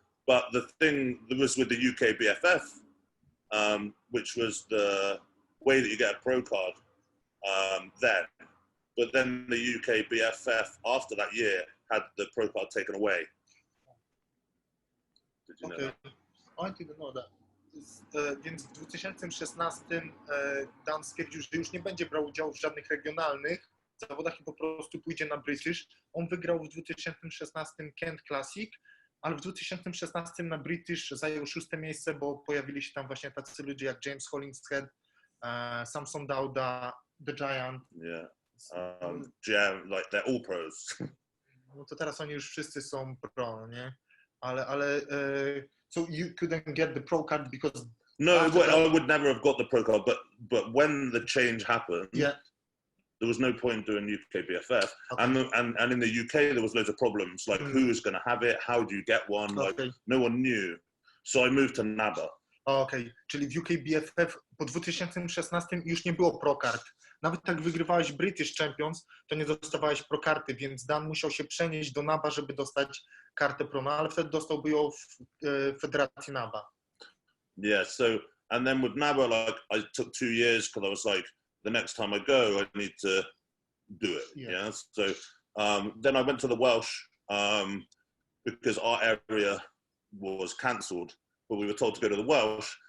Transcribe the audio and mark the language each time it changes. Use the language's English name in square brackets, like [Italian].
[English] But the thing that was with the UK BFF, which was the way that you get a pro card then. But then the UK BFF after that year had the pro card taken away. Did you know that? I didn't know that. [Polish] Więc w 2016 Dan stwierdził, że już nie będzie brał udziału w żadnych regionalnych zawodach i po prostu pójdzie na British. On wygrał w 2016 Kent Classic, ale w 2016 na British zajął 6. miejsce, bo pojawili się tam właśnie tacy ludzie jak James Hollingshead, Samson Dauda, The Giant. [English] Yeah. Like they're all pros. [Polish] No to teraz oni już wszyscy są pro, nie? Ale [English] so you couldn't get the pro card because I would never have got the pro card, but when the change happened, there was no point doing UK BFF, and in the UK there was loads of problems, like who is going to have it, how do you get one, like no one knew, so I moved to NABA. [Polish] Okej, czyli w UK BFF po 2016 już nie było pro card. Nawet jak wygrywałeś British Champions, to nie dostawałeś pro karty, więc Dan musiał się przenieść do NABA, żeby dostać kartę pro, no ale wtedy dostałby ją w federacji NABA. [English] Yeah, so and then with NABA, like I took 2 years because I was like, the next time I go, I need to do it. Yeah. So then I went to the Welsh because our area was cancelled, but we were told to go to the Welsh.